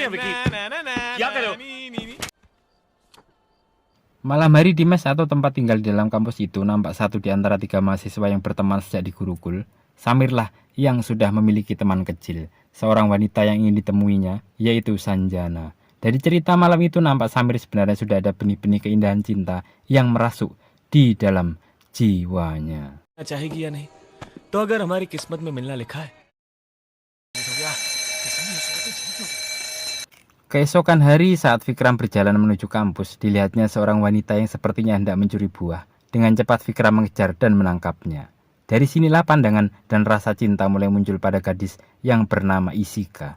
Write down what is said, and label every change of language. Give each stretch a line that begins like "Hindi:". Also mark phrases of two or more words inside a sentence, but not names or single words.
Indonesian: Malam hari di mes atau tempat tinggal di dalam kampus itu, nampak satu di antara tiga mahasiswa yang berteman sejak di Gurukul. Samirlah yang sudah memiliki teman kecil, seorang wanita yang ingin ditemuinya, yaitu Sanjana. Dari cerita malam itu nampak Samir sebenarnya sudah ada benih-benih keindahan cinta yang merasuk di dalam jiwanya.
Hindi: तो अगर हमारी किस्मत में मिलना लिखा है.
Indonesian: Keesokan hari saat Vikram berjalan menuju kampus, dilihatnya seorang wanita yang sepertinya hendak mencuri buah. Dengan cepat Vikram mengejar dan menangkapnya. Dari sinilah pandangan dan rasa cinta mulai muncul pada gadis yang bernama Isika.